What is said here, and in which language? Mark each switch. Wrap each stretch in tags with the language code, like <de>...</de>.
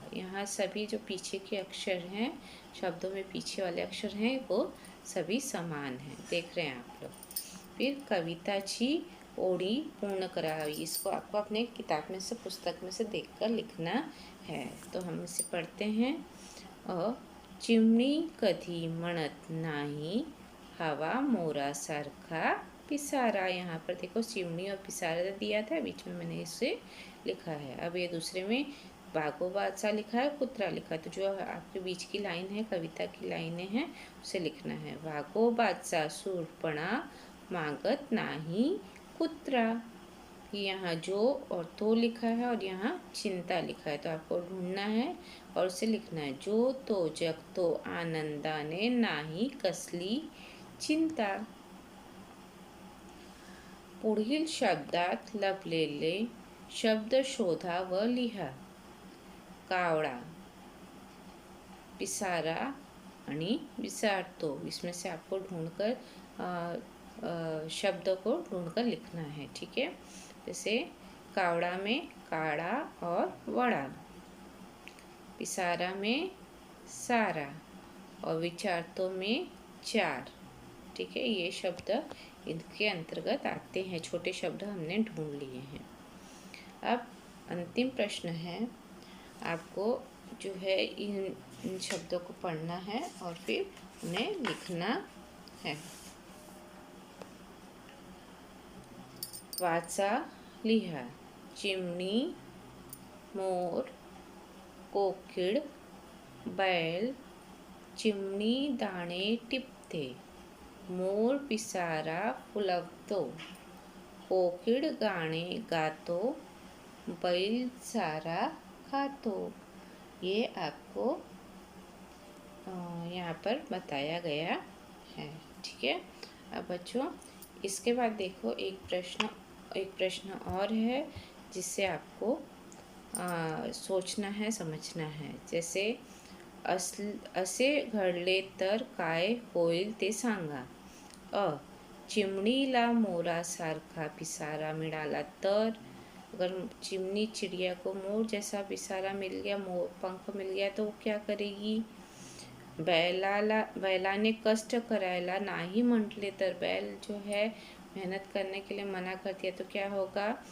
<hi>यहाँ सभी जो पीछे के अक्षर हैं, शब्दों में पीछे वाले अक्षर हैं, वो सभी समान हैं। देख रहे हैं आप लोग। फिर</hi> <mr>कविताची ओळी पूर्ण करावी,</mr> <hi>इसको आपको अपने किताब में से, पुस्तक में से देखकर लिखना है। तो हम इसे पढ़ते हैं।</hi> <mr>चिमणी कधी म्हणत नाही, हवा मोरासारखा पिसारा।</mr> <hi>यहाँ पर देखो चिमनी और पिसारा दिया था, बीच में मैंने इसे लिखा है। अब ये दूसरे में बागोबादसा लिखा है, कुत्रा लिखा है। तो जो आपके बीच की लाइन है, कविता की लाइनें हैं, उसे लिखना है।</hi> <mr>वाघोबादचा शूरपणा मागत नाही कुत्रा।</mr> <hi>यहाँ जो और तो लिखा है और यहाँ चिंता लिखा है, तो आपको ढूंढना है और उसे लिखना है।</hi> <mr>जो तो जगतो आनंदाने नाही कसली चिंता। पुढील शब्दात लपलेले शब्द शोधा व लिहा।</mr> <hi>कावळा, पिसारा आणि विचारतो, इसमें से आपको ढूंढकर शब्द को ढूंढकर लिखना है। ठीक है, जैसे कावड़ा में काड़ा और वड़ा, पिसारा में सारा और विचारतो में चार। ठीक है, ये शब्द इनके अंतर्गत आते हैं। छोटे शब्द हमने ढूंढ लिए हैं। अब अंतिम प्रश्न है, आपको जो है इन शब्दों को पढ़ना है और फिर उन्हें लिखना है।</hi> <mr>वाचा लिहा, चिमणी, मोर, कोकिळ, बैल चिमणी दाणे टिपते, मोर पिसारा फुलवतो, कोकिळ गाणे गातो, बैल चारा खातो।</mr> <hi>ये आपको यहाँ पर बताया गया है। ठीक है। अब बच्चों इसके बाद देखो एक प्रश्न और है जिससे आपको सोचना है, समझना है।</hi> <mr>जैसे असे घडले तर काय होईल ते सांगा। चिमणीला मोरासारखा पिसारा मिळाला तर,</mr> <hi>अगर चिमनी चिड़िया को मोर जैसा पिसारा मिल गया, मोर पंख मिल गया तो वो क्या करेगी।</hi> <mr>बैलाने कष्ट करायला नाही म्हटले तर,</mr> <hi>बैल जो है मेहनत करने के लिए मना कर दिया तो क्या होगा।</hi>